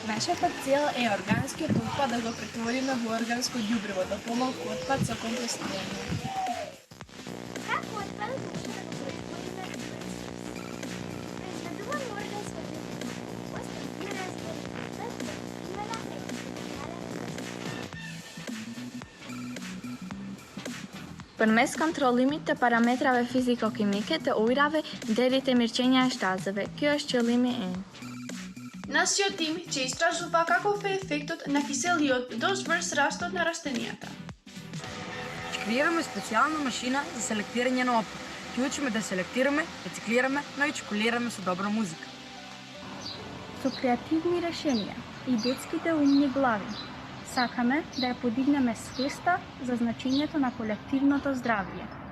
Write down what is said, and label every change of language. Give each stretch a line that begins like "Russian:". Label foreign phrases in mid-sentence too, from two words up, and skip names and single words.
Macedonian: Нашата цел е органскиот отпад да го претвориме во органско ѓубриво, да помалку отпад со компостирање. Како отпадот може да го претвориме во произведуваме органско ѓубриво, остан изразбор, примена
Albanian: Përmes kontrollimit të parametrave fiziko-kimike të ujrave deri te mirëqenia e shtazëve. Kjo është qëllimi im.
Macedonian: Нашиот тим ќе истражува каков е ефектот на киселиот дожд врз растот на растенијата. Ќе креираме специјална машина за селектирање на отпад. Ќе учиме да селектираме, рециклираме, но и чекулираме со добра музика. Со креативни решенија и детските умни глави сакаме да ја подигнеме свеста за значењето на колективното здравје.